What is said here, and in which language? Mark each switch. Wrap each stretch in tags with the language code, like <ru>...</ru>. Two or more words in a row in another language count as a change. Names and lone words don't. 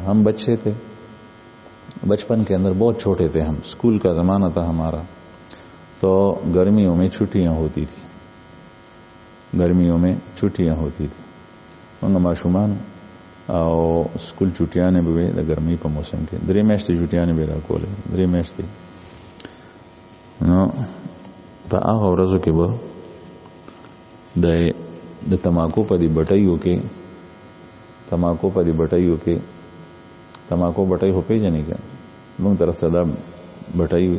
<ur>ہم بچے تھے، بچپن کے اندر بہت چھوٹے تھے ہم، اسکول کا زمانہ تھا ہمارا. تو گرمیوں میں چھٹیاں ہوتی تھی، گرمیوں میں چھٹیاں ہوتی تھی.</ur> <ps>منگا معشومان او اسکول</ps> <ur>چھٹیاں بھی گرمی</ur> <ps>په موسم کې درې میاشتې چھټیانې به راکولې. درې میاشتې نو په هغه ورځو کې به د تماکو په دې بټیو کې تماکو بټۍ خو پیژنې که موږ طرف ته دا بټۍ وي.</ps>